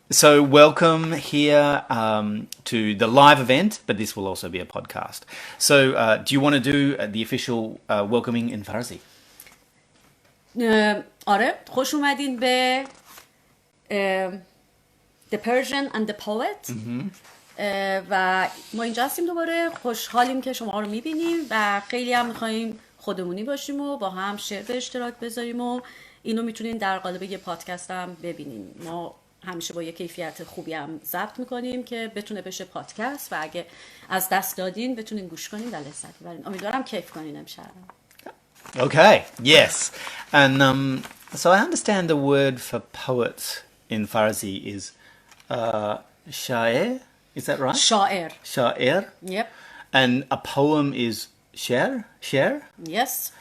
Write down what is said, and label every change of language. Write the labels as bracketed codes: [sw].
[en] So welcome here to the live event, but this will also be a podcast. So do you want to do the official welcoming in Farsi? [fa] آره، خوش اومدین به The Persian and the Poet. و ما اینجا هستیم دوباره، خوشحالیم که شما رو میبینیم و خیلی هم میخواییم خودمونی باشیم و با هم شعر به اشتراک بذاریم و اینو میتونین در قالب یه پادکست هم ببینین. ما همیشه با یه کیفیت خوبی هم ضبط میکنیم که بتونه بشه پادکست و اگه از دست دادین بتونین گوش کنین و لذت ببرین. امیدوارم کیف کنین امشب. [en] Okay, yes. And so I understand the word for poet in Farsi is shair. Is that right? [fa] شاعر. [en] Shair. Yep. And a poem is sher? Sher? Yes.